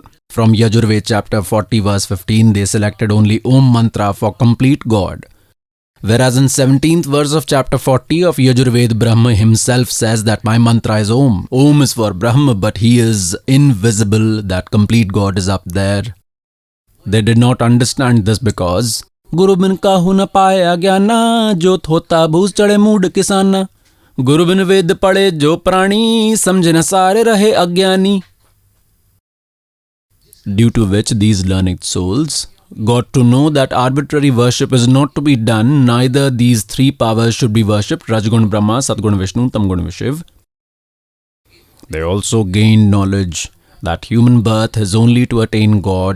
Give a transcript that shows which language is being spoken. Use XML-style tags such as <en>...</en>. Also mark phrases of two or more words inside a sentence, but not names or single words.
<en>From Yajurved chapter 40 verse 15, they selected only Om mantra for complete God. Whereas in 17th verse of chapter 40 of Yajurved, Brahma himself says that my mantra is Om. Om is for Brahma, but he is invisible, that complete God is up there. They did not understand this because</en> <hi>गुरु बिन काहू न पाया ज्ञाना, जो थोथा भुस छड़े मूढ़ किसाना. गुरु बिन वेद पढ़े जो प्राणी, समझे न सारे रहे अज्ञानी.</hi> <en>Due to which these learned souls got to know that arbitrary worship is not to be done, neither these three powers should be worshipped, Rajgun Brahma, Satgun Vishnu, Tamgun Vishiv. They also gained knowledge that human birth is only to attain God.</en>